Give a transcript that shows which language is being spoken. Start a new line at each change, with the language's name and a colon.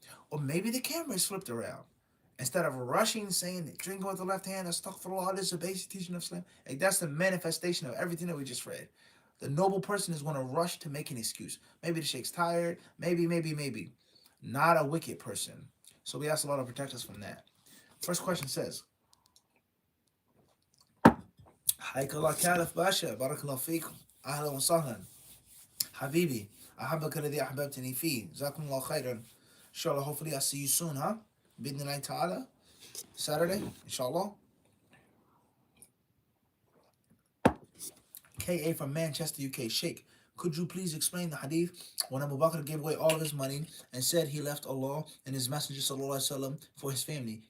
English: Or maybe the camera is flipped around. Instead of rushing, saying that drinking with the left hand, astaghfirullah, this is a basic teaching of Islam. Like that's the manifestation of everything that we just read. The noble person is going to rush to make an excuse. Maybe the sheikh's tired. Maybe. Not a wicked person. So we ask Allah to protect us from that. First question says,
Arabic: حياك الله كالف باشا بارك الله فيكم أهلا وسهلا حبيبي أحبك الذي أحببتني فيه جزاكم الله خيرا.
English: Inshallah, hopefully I see you soon, huh?
Arabic: Bidnillahi ta'ala.
English: Saturday, inshallah. KA from Manchester, UK. Sheikh, could you please explain the hadith when Abu Bakr gave away all of his money and said he left Allah and his Messenger sallallahu alaihi wasallam for his family?